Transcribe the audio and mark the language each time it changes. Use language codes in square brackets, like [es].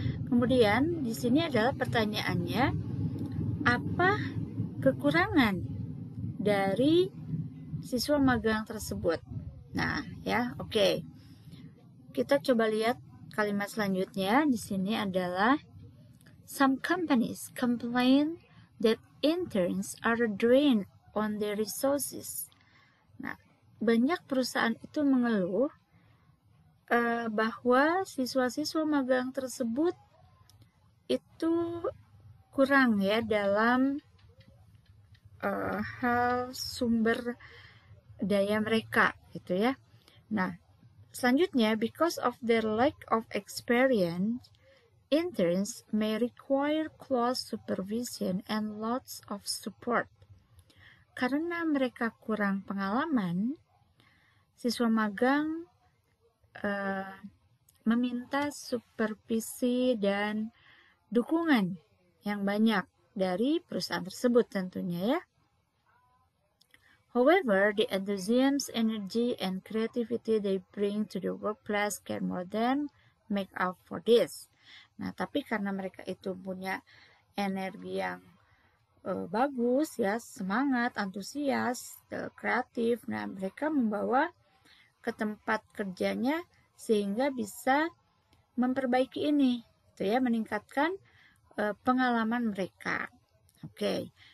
[id] Kemudian di sini adalah pertanyaannya, apa kekurangan dari siswa magang tersebut? Nah, ya, oke. Kita coba lihat kalimat selanjutnya. Di sini adalah [en] some companies complain that interns are a drain on their resources. [id] Nah, banyak perusahaan itu mengeluh bahwa siswa-siswa magang tersebut itu kurang ya dalam hal sumber daya mereka gitu ya. Nah, selanjutnya, [en] because of their lack of experience, interns may require close supervision and lots of support. [id] Karena mereka kurang pengalaman, siswa magang meminta supervisi dan dukungan yang banyak dari perusahaan tersebut tentunya ya. [en] However, the enthusiasm, energy, and creativity they bring to the workplace can more than make up for this. [id] Nah, tapi karena mereka itu punya energi yang bagus ya, semangat, antusias, kreatif. Nah, mereka membawa ke tempat kerjanya sehingga bisa memperbaiki ini, gitu ya, meningkatkan pengalaman mereka. Oke.